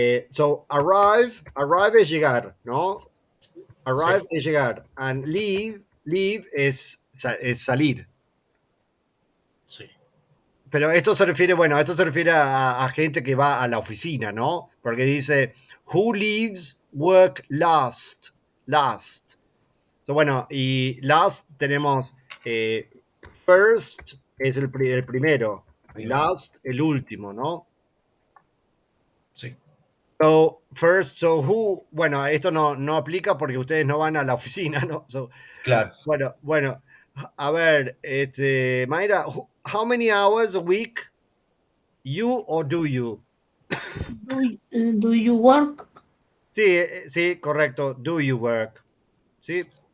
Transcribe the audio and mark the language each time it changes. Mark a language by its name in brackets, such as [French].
[Spanish] So, arrive es llegar, ¿no? Arrive Sí. es llegar. [English] And leave [Spanish] es salir. Sí. Pero esto se refiere, a gente que va a la oficina, ¿no? Porque dice, [English] who leaves work last? [Spanish] So, bueno, y last tenemos first es el primero, last el último, ¿no? Sí. [English] So, first, so who, [Spanish] bueno, esto no aplica porque ustedes no van a la oficina, ¿no? [English] So, [Spanish] Claro. Bueno, a ver, [English] Mayra, how many hours a week You or do you? Do you work? [Spanish] Sí, correcto. [English] Do you work? [Spanish] Sí.